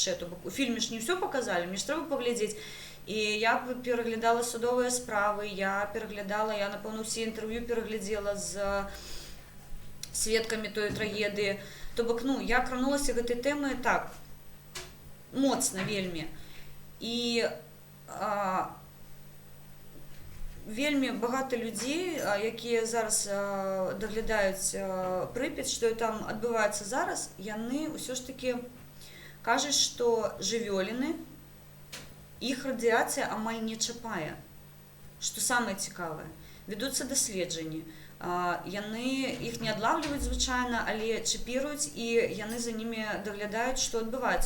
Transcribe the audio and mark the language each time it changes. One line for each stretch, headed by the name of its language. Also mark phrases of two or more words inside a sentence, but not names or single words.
Belarusian: То бок у фільме ж не ўсё паказалі, мне ж трэба паглядзець. І я пераглядала судовыя справы, я напэўна, ўсе інтэрв'ю пераглядзела з сведкамі той трагедыі. То бок, я кранулася гэтай тэмы так, моцна вельмі.
Ukrainian: І вельмі багато людей, які зараз доглядають Прип'ять, що там відбувається зараз,
Belarusian: яны ўсё ж таки кажуць, што жывёліны, іх радыяцыя амаль не чапае. Што самае цікавае, вядуцца даследжанні. Яны іх не адлавліваюць звычайна, але чіпіруюць, і яны за німі даглядаюць, што адбываецца.